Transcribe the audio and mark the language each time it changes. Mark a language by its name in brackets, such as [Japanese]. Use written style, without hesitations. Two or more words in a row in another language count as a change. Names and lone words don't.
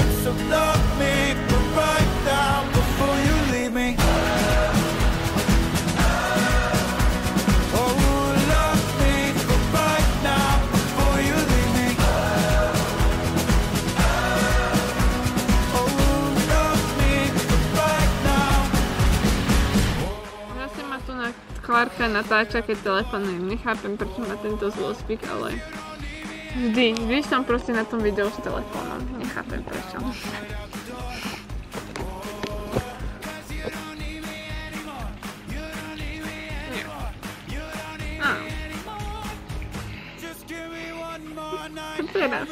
[English] So love me for right now before you leave me. Oh, love me for right now before you leave me. Oh, love me for right now. [Slovak] Zase ma tu na Klárka natáča, keď telefonujem. Nechápem, prečo má tento zlozvyk, ale vždy som proste na tom videu s telefónom. Nechápem prečo. Teraz.